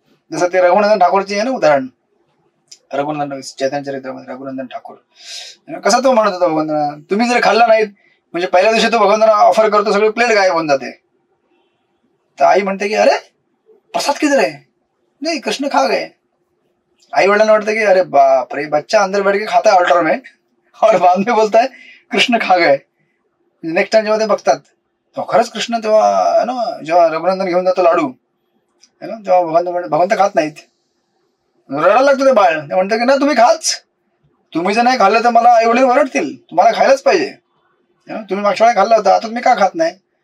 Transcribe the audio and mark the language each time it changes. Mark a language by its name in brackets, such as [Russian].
[Marathi] जसं ते रघुनंदन ठाकूरचे आहे ना उदाहरण, रघुनंदन चैतन्य चरित्रामध्ये रघुनंदन ठाकूर कसा तो म्हणत होता भगवंतांना, तुम्ही जर खाल्ला नाहीत म्हणजे पहिल्या दिवशी तो भगवंतांना ऑफर करतो, सगळे प्लेट गायब होऊन जाते. तर आई म्हणते की अरे प्रसाद किधर आहे, नाही [Hindi] कृष्ण खा गए. [Marathi] आई वडिलांना वाटतं की [Hindi] अरे बाप रे, बच्चा अंदर बैठ के खाता है ऑल्टर में और बाद में बोलता है कृष्ण खा गए. [Marathi] नेक्स्ट टाइम जेव्हा ते बघतात तो खरंच कृष्ण, तेव्हा जेव्हा रघुनंदन घेऊन जातो लाडू, तेव्हा भगवंत खात नाहीत, रडायला लागतो ते बाळ. ते म्हणतं की ना तुम्ही खाच, तुम्ही जर नाही खाल्लं तर मला आई वडील ओरडतील, तुम्हाला खायलाच पाहिजे, तुम्ही मागच्या वेळेला खाल्ला होता, आता तुम्ही का खात नाही.